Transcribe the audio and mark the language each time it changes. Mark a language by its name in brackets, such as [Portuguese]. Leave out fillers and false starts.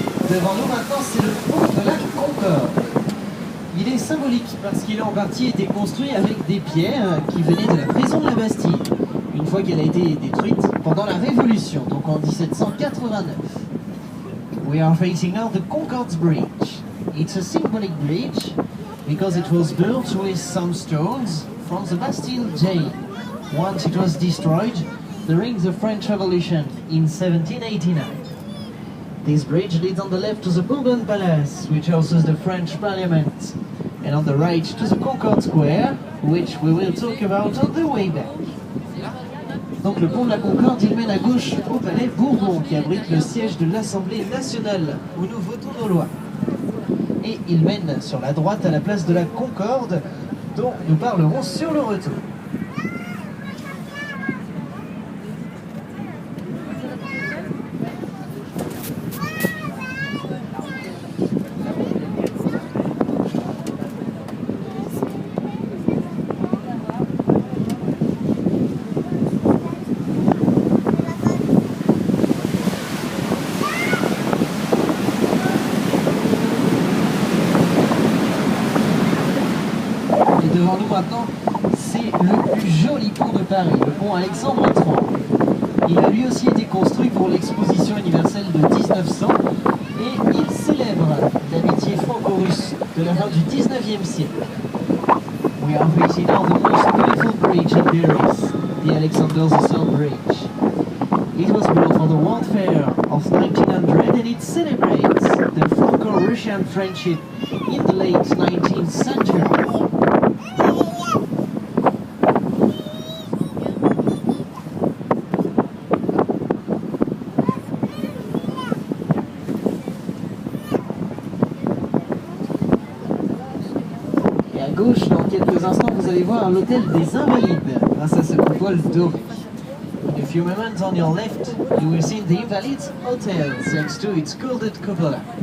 [French] Devant nous maintenant, c'est le pont de la Concorde. Il est symbolique parce qu'il a en partie été construit avec des pierres qui venaient de la prison de la Bastille, une fois qu'elle a été détruite pendant la Révolution, donc en 1789. [English] We are facing now the Concorde Bridge. It's a symbolic bridge because it was built with some stones from the Bastille jail. Once it was destroyed during the French Revolution in 1789. This bridge leads on the left to the Bourbon Palace, which houses the French Parliament, and on the right to the Concorde Square, which we will talk about on the way back. [French] Donc le pont de la Concorde, il mène à gauche au Palais Bourbon, qui abrite le siège de l'Assemblée nationale, où nous votons nos lois. Et il mène sur la droite à la place de la Concorde, dont nous parlerons sur le retour. Devant nous maintenant, c'est le plus joli pont de Paris, le pont Alexandre III. Il a lui aussi été construit pour l'exposition universelle de 1900 et il célèbre l'amitié franco-russe de la fin du 19e siècle. [English] We are facing now the most beautiful bridge in Paris, the Alexander III Bridge. It was built for the World Fair of 1900 and it celebrates the Franco-Russian friendship in the late 19th century. [French] À gauche, dans quelques instants, vous allez voir l'hôtel des Invalides grâce à sa coupole dorée. [English] In a few moments on your left, you will see the Invalides Hotel thanks to its gilded cupola.